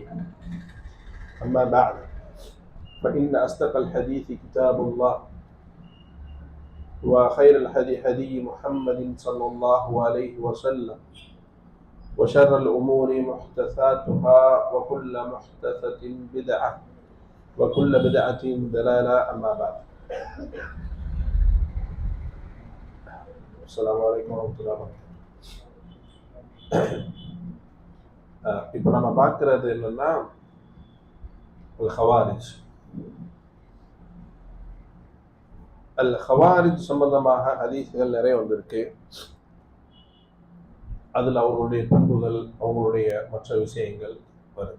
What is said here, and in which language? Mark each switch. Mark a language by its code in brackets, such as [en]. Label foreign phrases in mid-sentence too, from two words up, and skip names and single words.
[ar] أما بعد فإن أصدق الحديث كتاب الله وخير الهدي هدي محمد صلى الله عليه وسلم وشر الأمور محدثاتها وكل محدثة بدعة وكل بدعة ضلالة. أما بعد. السلام عليكم ورحمة الله وبركاته. [ta] இப்போ நம்ம பார்க்கறது என்னன்னா ஹவாரிஜ் சம்பந்தமாக ஹதீஸ்கள் நிறைய வந்திருக்கு. அதில் அவர்களுடைய பண்புகள், அவங்களுடைய மற்ற விஷயங்கள் வருது.